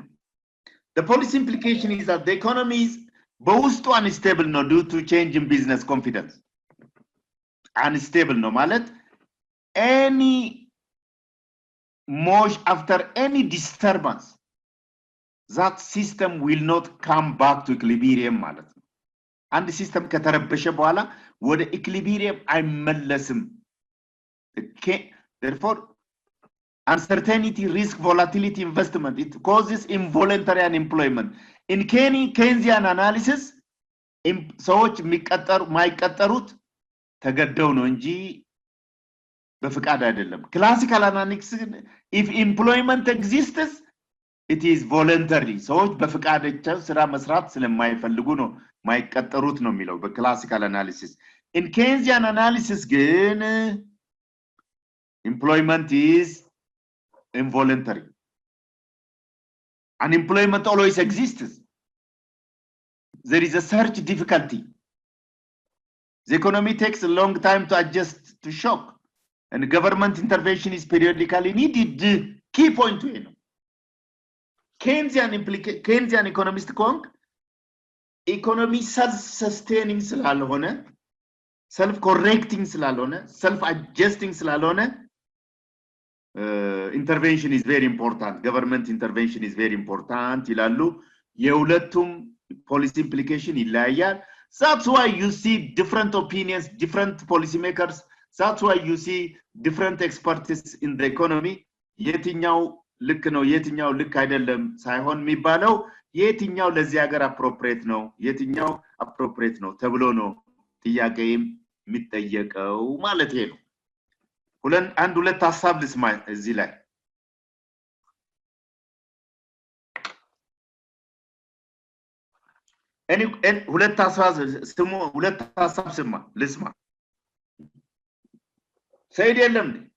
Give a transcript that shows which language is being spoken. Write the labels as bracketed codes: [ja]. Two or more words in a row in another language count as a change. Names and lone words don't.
[en] The policy implication is that the economy is በውስጡ unstable ነው due to change in business confidence. Unstable [am] ነው ማለት [en] any motion after any disturbance that system will not come back to equilibrium [am] ማለት ነው። አንድ ሲስተም ከተረበሸ በኋላ ወደ ኢኩሊብሪየም አይመለስም። [en] Therefore uncertainty, risk, volatility, investment, it causes involuntary unemployment. In Keynesian analysis [am] ሰዎች ማይቀጠሩት ተገደው ነው እንጂ በፍቃድ አይደለም። [en] classical analysis if employment exists it is voluntary. [am] ሰዎች በፍቃዳቸው ስራ መስራት ስለማይፈልጉ ነው ማይቀጠሩት ነው የሚለው በክላሲካል አናሊሲስ። [en] in Keynesian analysis [am] ግን [en] employment is involuntary. Unemployment always exists. There is a search difficulty. The economy takes a long time to adjust to shock and government intervention is periodically needed. Key point to know. Keynesian economist kong economy self-sustaining ስላልሆነ self-correcting ስላልሆነ self-adjusting ስላልሆነ intervention is very important. Government intervention is very important ይላሉ። የሁለቱም policy implication ይለያያል። That's why you see different opinions, different policy makers. That's why you see different experts in the economy. [am] የትኛው ልክ ነው የትኛው ልክ አይደለም ሳይሆን የሚባለው የትኛው ለዚህ ሀገር appropriate ነው የትኛው appropriate ነው ተብሎ ነው ጥያቄም የሚጠየቀው ማለት ነው። አንድ ሁለት ሐሳብ ልስማ እዚህ ላይ። እኔ ሁለት ሐሳብ ልስማ። ሰይድ የለም